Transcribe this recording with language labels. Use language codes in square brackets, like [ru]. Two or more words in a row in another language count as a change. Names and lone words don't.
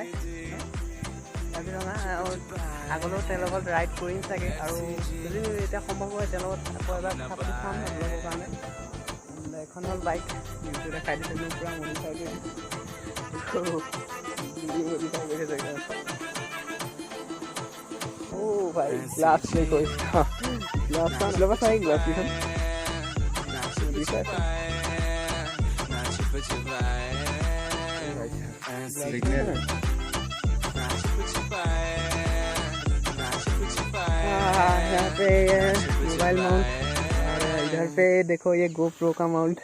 [as] কাজিৰঙা আগলৈও তেওঁৰ লগত ৰাইড কৰিম চাগে, আৰু যদি এতিয়া সম্ভৱ হয় তেওঁৰ লগত আকৌ এবাৰ কথা পাতি চাম আপোনালোকৰ কাৰণে। এখন হ'ল বাইক, ভিডিঅ' দেখাই দিছোঁ মোৰ পূৰা মডিফাই কৰি দিছোঁ। অ' ভাই গ্লাছ প্লে কৰিছোঁ। গ্লাছখন ল'ব চাই গ্লাছকেইখন [hi] यहाँ पे मोबाइल माउंट, और इधर पे देखो ये GoPro का माउंट।